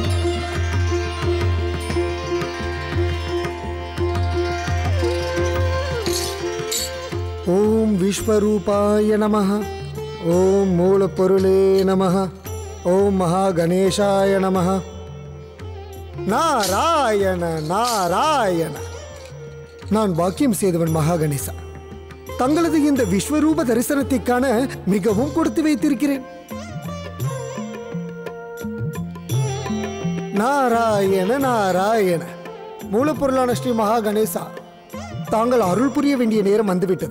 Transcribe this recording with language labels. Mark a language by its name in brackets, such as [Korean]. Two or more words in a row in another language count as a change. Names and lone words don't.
[Sanskrit] ओम विश्वरूपाय नमः। ओम मूलपोरुले नमः। ओम महागणेशाय नमः। नारायण नारायण। [Tamil] நான் பாக்கியம் செய்தவன் மகாகணேசா. தங்களது இந்த விஸ்வரூப தரிசனத்தை காண மிகவும் கொடுத்து வைத்திருக்கிறேன். நாராயண நாராயண. மூலப்பொருளான ஸ்ரீ மகாகணேசா, தாங்கள் அருள் புரிய வேண்டிய நேரம் வந்துவிட்டது.